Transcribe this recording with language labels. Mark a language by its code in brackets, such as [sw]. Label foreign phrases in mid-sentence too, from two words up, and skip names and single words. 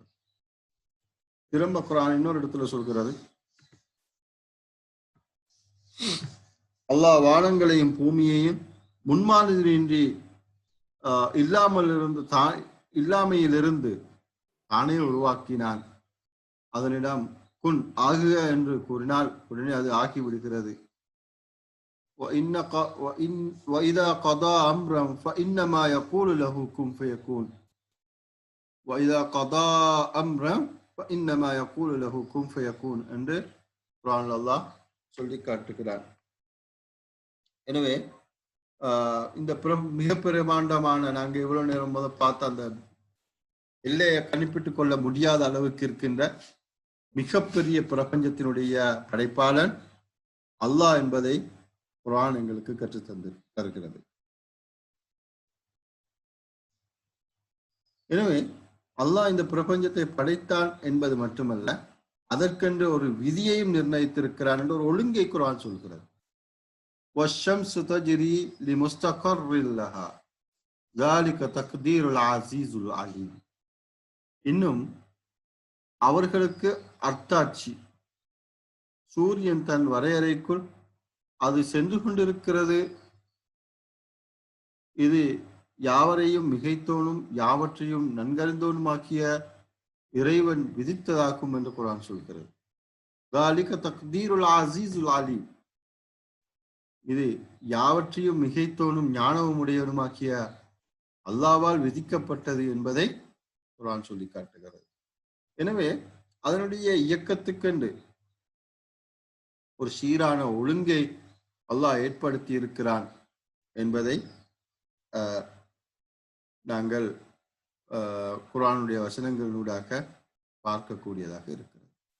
[ta] திரும்ப குர்ஆன் இன்னொரு இடத்துல சொல்கிறது, அல்லாஹ் வானங்களையும் பூமியையும் முன்மாதிரியின்றி இல்லாமையிலிருந்து தானே உருவாக்கினான். அதனிடம் குன் ஆகுக என்று கூறினால் உடனே அது ஆகிவிடுகிறது. [ar] وَإِذَا قَضَى أَمْرًا فَإِنَّمَا يَقُولُ لَهُ كُن فَيَكُونُ وَإِذَا قَضَى أَمْرًا فَإِنَّمَا يَقُولُ لَهُ كُن فَيَكُونُ [ta] என்று குர்ஆனில் அல்லாஹ் சொல்லி காட்டுகிறார். எனவே இந்த மிக பிரமாண்டமான, நாங்கள் இவ்வளவு நேரம் பார்த்த அந்த எல்லையை கணிப்பிட்டுக் கொள்ள முடியாத அளவுக்கு இருக்கின்ற மிகப்பெரிய பிரபஞ்சத்தினுடைய படைப்பாளன் அல்லாஹ் என்பதை குர்ஆன் எங்களுக்கு தருகிறது. எனவே அல்லாஹ் இந்த பிரபஞ்சத்தை படைத்தான் என்பது மட்டுமல்ல, அதற்கென்று ஒரு விதியையும் நிர்ணயித்திருக்கிறான் என்ற ஒரு ஒழுங்கை குர்ஆன் சொல்கிறது. [ar] وَالشَّمْسُ تَجْرِي لِمُسْتَقَرٍّ لَهَا ذَلِكَ تَقْدِيرُ الْعَزِيزُ الْعَلِيمُ. [ta] இன்னும் அவர்களுக்கு அர்த்தாட்சி, சூரியன் தன் வரையறைக்குள் அது சென்று கொண்டிருக்கிறது, இது யாவரையும் மிகைத்தோனும் யாவற்றையும் நன்கறிந்தோனுமாக்கிய இறைவன் விதித்ததாகும் என்று குர்ஆன் சொல்கிறது. [ar] ذَلِكَ تَقْدِيرُ الْعَزِيزُ الْعَلِيمُ. [ta] இது யாவற்றையும் மிகைத்தோனும் ஞானமும் உடையவனுமாக்கிய அல்லாஹ்வால் விதிக்கப்பட்டது என்பதை குர்ஆன் சொல்லி காட்டுகிறது. எனவே அதனுடைய இயக்கத்துக்கென்று ஒரு சீரான ஒழுங்கை அல்லாஹ் ஏற்படுத்தி இருக்கிறான் என்பதை நாங்கள் குர்ஆனுடைய வசனங்களூடாக பார்க்கக்கூடியதாக இருக்கிறது.